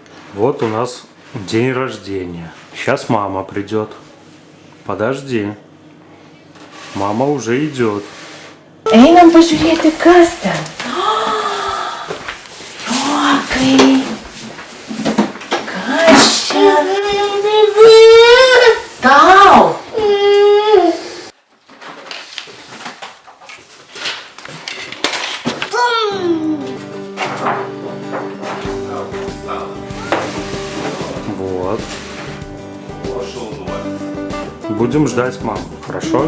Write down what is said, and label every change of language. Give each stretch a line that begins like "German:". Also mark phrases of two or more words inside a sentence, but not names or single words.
Russian: Вот у нас день рождения. Сейчас мама придет. Подожди. Мама уже идет.
Lithuanian: Einam pažiūrėti, kas ten. Rokai. Kas čia? Tau.
Russian: Вот. Будем ждать маму, хорошо?